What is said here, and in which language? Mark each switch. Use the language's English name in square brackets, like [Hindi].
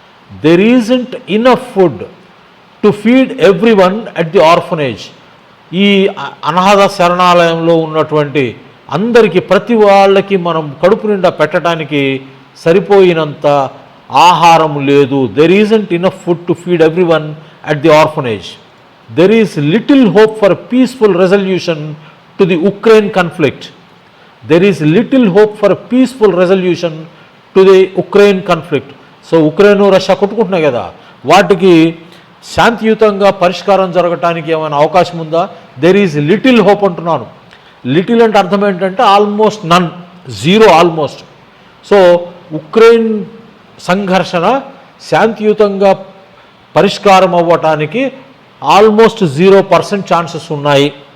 [English] There isn't enough food to feed everyone at the orphanage. [Telugu] ఈ అనాథ శరణాలయంలో ఉన్నటువంటి అందరికీ ప్రతి వాళ్ళకి మనం కడుపు నిండా పెట్టడానికి సరిపోయినంత ఆహారం లేదు. [English] There isn't enough food to feed everyone at the orphanage. There is little hope for a peaceful resolution to the Ukraine conflict. There is little hope for a peaceful resolution to the Ukraine conflict. [Telugu] So Ukraine Russia కొట్టుకుంటున్నాయి కదా, వాటికి శాంతియుతంగా పరిష్కారం జరగటానికి ఏమైనా అవకాశం ఉందా? [English] there is little hope [Telugu] అంటున్నాను. Little అంటే అర్థం ఏంటంటే ఆల్మోస్ట్ నన్, జీరో ఆల్మోస్ట్. సో ఉక్రెయిన్ సంఘర్షణ శాంతియుతంగా పరిష్కారం అవ్వటానికి ఆల్మోస్ట్ 0% ఛాన్సెస్ ఉన్నాయి.